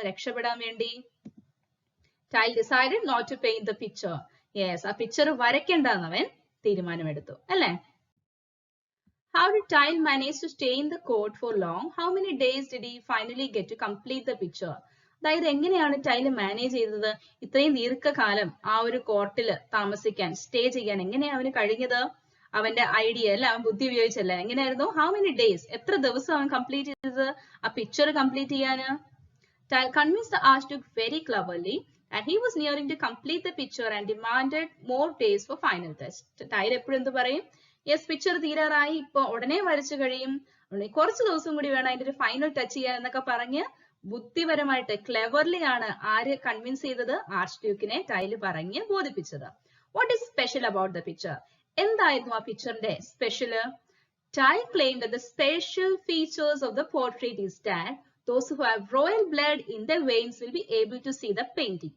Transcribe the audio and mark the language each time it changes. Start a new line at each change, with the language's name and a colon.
Malayalam: രക്ഷപ്പെടാൻ വേണ്ടി
English: Tile decided not to paint the picture.
Malayalam: Yes, ആ പിക്ചർ വരയ്ക്കണ്ടെന്ന് അവൻ തീരുമാനമെടുത്തു, അല്ലേ?
English: How did Tile manage to stay in the court for long? How many days did he finally get to complete the picture?
Malayalam: അതായത് എങ്ങനെയാണ് tile manage ചെയ്തത്? ഇത്രയും ദീർഘകാലം ആ ഒരു കോർട്ടിൽ താമസിക്കാൻ, സ്റ്റേ ചെയ്യാൻ എങ്ങനെയാണ് അവന് കഴിഞ്ഞത്? അവന്റെ ഐഡിയ അല്ല, അവൻ ബുദ്ധി ഉപയോഗിച്ചല്ല. എങ്ങനെയായിരുന്നു?
English: how many days,
Malayalam: എത്ര ദിവസം അവൻ കംപ്ലീറ്റ് ചെയ്തത് ആ പിക്ചർ കംപ്ലീറ്റ് ചെയ്യാന്?
English: Tile convinced the Archduke very cleverly and he was nearing to complete the picture and demanded more days for final test.
Malayalam: Tile എപ്പോഴും എന്ത് പറയും? യെസ്, പിക്ചർ തീരാറായി, ഇപ്പൊ ഉടനെ വരച്ചു കഴിയും, കുറച്ച് ദിവസം കൂടി വേണം അതിന്റെ ഒരു ഫൈനൽ ടച്ച് ചെയ്യാൻ എന്നൊക്കെ പറഞ്ഞ് ബുദ്ധിപരമായിട്ട് ക്ലെവർലി ആണ് ആര് കൺവിൻസ് ചെയ്തത്? ആർച്ച്ഡ്യൂക്കിനെ ടൈല് പറഞ്ഞ് ബോധിപ്പിച്ചത്.
English: What is special about the picture?
Malayalam: എന്തായിരുന്നു ആ പിക്ചറിന്റെ special?
English: Tile claimed that the special features of the portrait is that those who have royal blood in their veins will be able to see the painting.